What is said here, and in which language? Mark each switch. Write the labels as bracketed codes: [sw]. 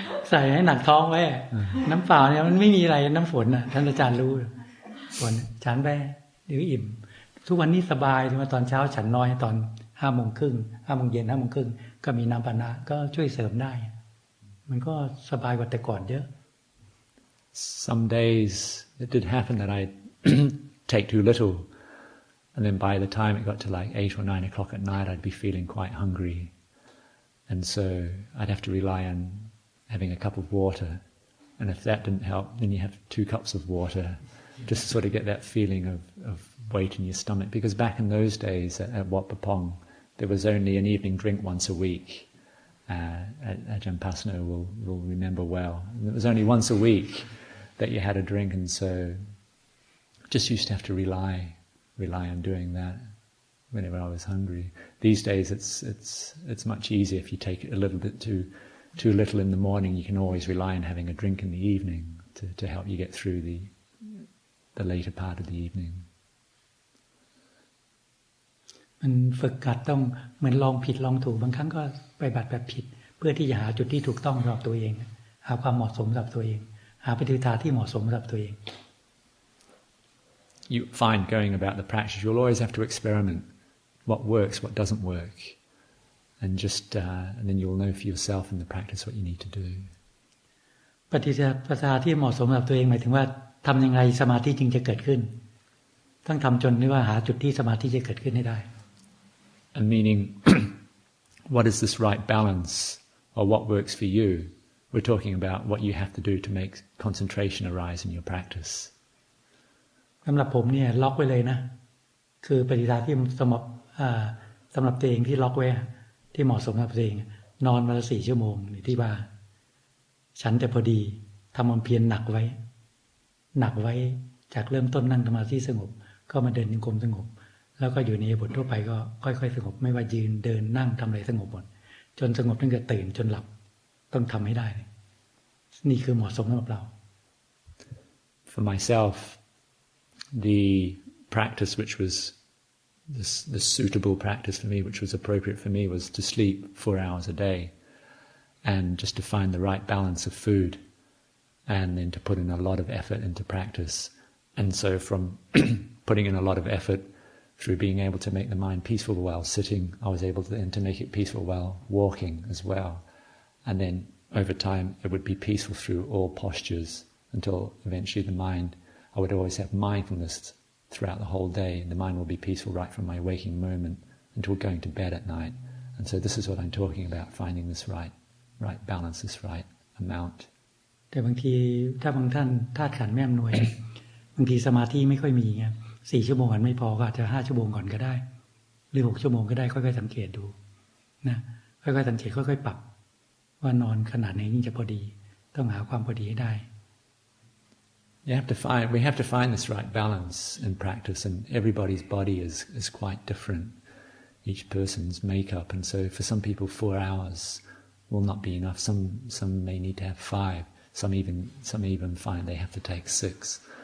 [th] ใส่ให้หนักท้องไว้น้ำเปล่าเนี่ยมันไม่มีอะไรน้ำฝนน่ะท่านอาจารย์รู้ฝนฉันไปเดี๋ยวอิ่มทุกวันนี้สบายที่มาตอนเช้าฉันน้อยตอน5 โมงครึ่ง5 โมงเย็น5 โมงครึ่งก็มีน้ำปานะก็ช่วยเสริมได้มันก็สบายกว่าแต่ก่อนเยอะ [en] Some days it did happen that I take too little, and then by the time it got to like 8 or 9 o'clock at night, I'd be feeling quite hungry, and so I'd have to rely on having a cup of water, and if that didn't help, then you have 2 cups of water, just to sort of get that feeling of weight in your stomach. Because back in those days at Wat Pah Pong, there was only an evening drink once a week. Ajahn Pasno will remember well. And it was only once a week that you had a drink, and so just used to have to rely on doing that whenever I was hungry. These days it's much easier. If you take it a little bit too little in the morning, you can always rely on having a drink in the evening to help you get through the later part of the evening. [th] มันฝึกหัดต้องเหมือนลองผิดลองถูกบางครั้งก็ไปบัติแบบผิดเพื่อที่จะหาจุดที่ถูกต้องสำหรับตัวเองหาความเหมาะสมสำหรับตัวเองหาปฏิปทาที่เหมาะสมสำหรับตัวเอง [en] You find going about the practice, you'll always have to experiment what works, what doesn't work, and then you'll know for yourself in the practice what you need to do. [th] ปฏิปทาที่เหมาะสมกับตัวเองหมายถึงว่าทำยังไงสมาธิจึงจะเกิดขึ้นต้องทำจนที่ว่าหาจุดที่สมาธิจะเกิดขึ้นให้ได้ [en] And meaning, what is this right balance, or what works for you? We're talking about what you have to do to make concentration arise in your practice. [th] สำหรับผมเนี่ยล็อกไว้เลยนะคือปฏิปทาที่สำหรับตัวเองที่ล็อกไว้ที่เหมาะสมกับตัวเองนอนวันละ4 ชั่วโมงในที่บ้านฉันแต่พอดีทำความเพียรหนักไว้จากเริ่มต้นนั่งสมาธิสงบก็มาเดินจงกรมสงบแล้วก็อยู่ในบททั่วไปก็ค่อยๆสงบไม่ว่ายืนเดินนั่งทำอะไรสงบหมดจนสงบตั้งแต่ตื่นจนหลับต้องทำให้ได้นี่คือเหมาะสมสำหรับเรา [en] For myself, the practice which was the suitable practice for me, which was appropriate for me, was to sleep 4 hours a day and just to find the right balance of food and then to put in a lot of effort into practice. And so from putting in a lot of effort through being able to make the mind peaceful while sitting, I was able to make it peaceful while walking as well. And then over time it would be peaceful through all postures until eventually the mind, I would always have mindfulness throughout the whole day. The mind will be peaceful right from my waking moment until going to bed at night. And so this is what I'm talking about, finding this right balance, this right amount. [th] แต่บางทีถ้าบางท่านธาตุขันธ์ไม่อำนวย บางทีสมาธิไม่ค่อยมีไง4 ชั่วโมงกันไม่พอก็อาจจะ5 ชั่วโมงก่อนก็ได้หรือ6 ชั่วโมงก็ได้ค่อยๆสังเกตดูนะค่อยๆสังเกตค่อยๆปรับว่านอนขนาดไหนนี่จะพอดีต้องหาความพอดีให้ได้ [en] We have to find this right balance in practice, and everybody's body is quite different, each person's makeup, and so for some people 4 hours will not be enough. Some may need to have 5. Some even find they have to take 6.